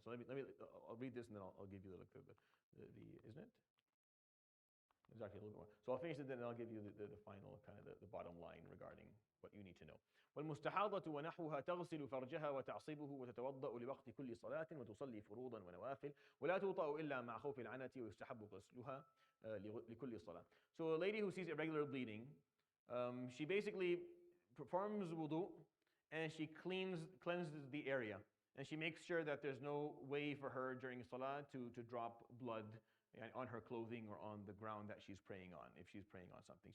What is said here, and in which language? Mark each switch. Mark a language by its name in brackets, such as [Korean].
[English] So I'll read this and then I'll give you the isn't it? There's actually a little bit more. So I'll finish it, then I'll give you the final kind of the bottom line regarding what you need to know. [Arabic] والمستحاضة ونحوها تغسل فرجها وتعصبه وتتوضأ لوقت كل صلاة وتصلي فروضا ونوافل ولا توطأ إلا مع خوف العنة ويستحب غسلها لكل صلاة. [English] So a lady who sees irregular bleeding, she basically performs wudu and she cleanses the area, and she makes sure that there's no way for her during salah to drop blood on her clothing or on the ground that she's praying on, if she's praying on something.